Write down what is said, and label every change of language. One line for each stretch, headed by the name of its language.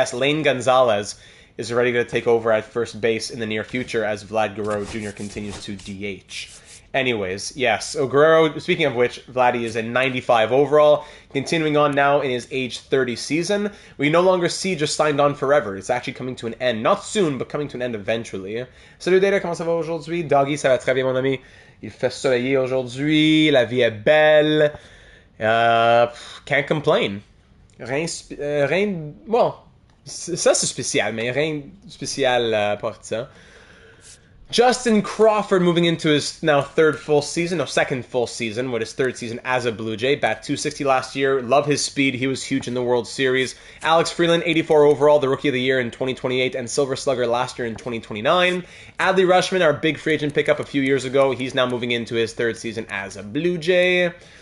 English: Yes, Lane Gonzalez is already going to take over at first base in the near future as Vlad Guerrero Jr. continues to DH. Anyways, yes. So Guerrero, speaking of which, Vladdy is a 95 overall. Continuing on now in his age 30 season. We no longer see just signed on forever. It's actually coming to an end. Not soon, but coming to an end eventually.
French: Salut Data, comment ça va aujourd'hui? Doggy, ça va très bien mon ami. Il fait soleiller aujourd'hui. La vie est belle.
English: Can't complain.
French: Bon, ça c'est spécial, mais rien spécial à part ça.
English: Justin Crawford moving into his second full season, with his third season as a Blue Jay. Bat 260 last year. Love his speed. He was huge in the World Series. Alex Freeland, 84 overall, the Rookie of the Year in 2028, and Silver Slugger last year in 2029. Adley Rutschman, our big free agent pickup a few years ago. He's now moving into his third season as a Blue Jay.